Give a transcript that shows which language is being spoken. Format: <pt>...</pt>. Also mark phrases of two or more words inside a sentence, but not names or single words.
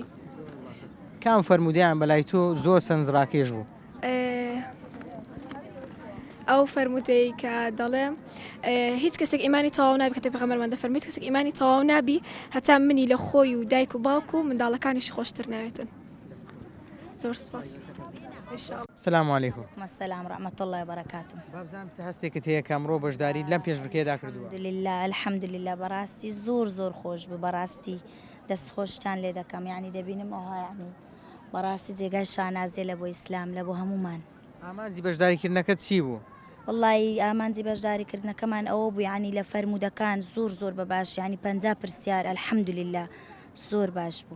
<ckb>کام فەرمودیان بەلای تۆ زۆر سەرنج ڕاکێش بوو؟ ئەو فەرمودەی کە دەڵێ هیچ کەسێک ئیمانی تەواو نابی کە پێغەمبەرمان دەفەرمێت کەسێک ئیمانی تەواو نابی هەتا منی لە خۆی و دایک و باوک و منداڵەکانیشی خۆشتر ناوێتن. زۆر سپاس.</ckb> <ar>سلام علیکم. السلام ورحمة الله وبركاته.</ar> <ckb>بابزان چه هەستێکت هەیە کەمڕۆ بەشداری لەم پێشبڕکەیەدا کردووە؟</ckb> <ar>الحمد لله</ar> <ckb>بەڕاستی زۆر زۆر خۆش بوو بەڕاستی دەست خۆشتان لێ دەکەم یعنی دەبینم ئەوها یعنی بەڕاستی جێگای شانازێ لە بۆ ئیسلام لە بۆ هەمومان. ئامانجی بەشداریکردنەکەت چی بوو؟ والله ئامانجی بەشداریکردنەکەمان ئەوە بوو یعنی لە فەرمودەکان زۆر زۆر بەباش ینی 50 پرسیار</ckb> <ar>الحمد لله</ar> <ckb>زۆر باش بوو.</ckb>